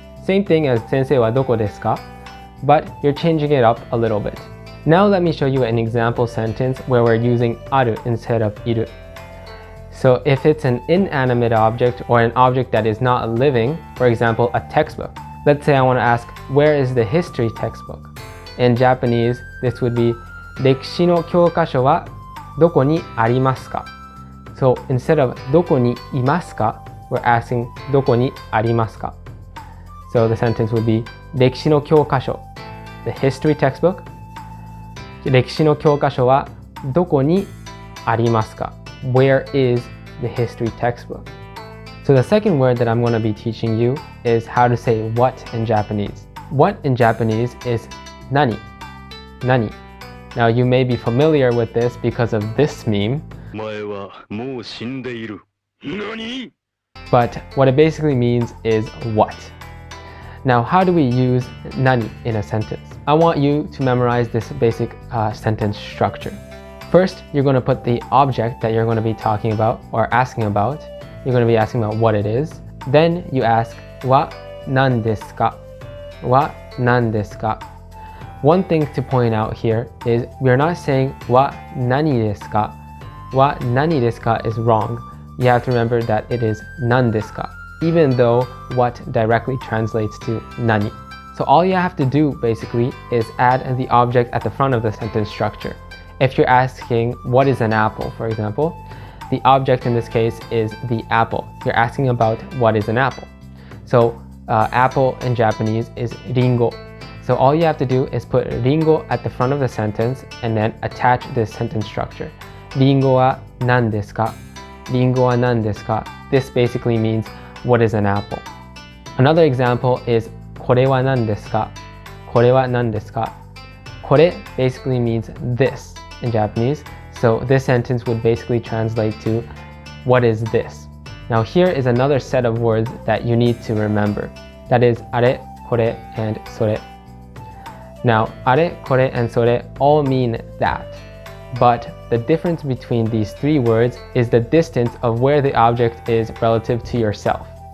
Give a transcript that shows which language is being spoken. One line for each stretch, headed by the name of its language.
English: Same thing as
Japanese: 先生はどこですか
English: but you're changing it up a little bit. Now let me show you an example sentence where we're using ある instead of いる. So if it's an inanimate object or an object that is not living, for example, a textbook. Let's say I want to ask, where is the history textbook? In Japanese, this would be
Japanese: 歴史の教科書はどこにありますか
English: So instead of
Japanese: どこにいますか
English: we're asking
Japanese: どこにありますか
English: So the sentence would be 歴史の教科書 The history textbook 歴史の教科書はどこにありますか Where is the history textbook? So the second word that I'm going to be teaching you is how to say what in Japanese. What in Japanese is 何 何 Now you may be familiar with this because of this meme.
Japanese: 前はもう死んでいる。何?
English: But what it basically means is what. Now how do we use 何 in a sentence? I want you to memorize this basic sentence structure. First, you're going to put the object that you're going to be talking about or asking about. You're going to be asking about what it is. Then you ask,
Japanese: は何ですか? は何ですか?
English: One thing to point out here is we're not saying
Japanese: は何ですか? は何ですか
English: is wrong. You have to remember that it is
Japanese: 何ですか,
English: even though what directly translates to 何. So all you have to do basically is add the object at the front of the sentence structure. If you're asking what is an apple, for example, the object in this case is the apple. You're asking about what is an apple. So apple in Japanese is ringo. So all you have to do is put ringo at the front of the sentence and then attach this sentence structure.
Japanese: Ringo wa nan desu ka? Ringo wa nan desu ka?
English: This basically means what is an apple. Another example is
Japanese: これは何ですか? これは何ですか?
English: これ basically means this in Japanese. So this sentence would basically translate to what is this? Now here is another set of words that you need to remember. That is あれ、これ and それ. Now あれ、これ and それ all mean that. But the difference between these three words is the distance of where the object is relative to yourself.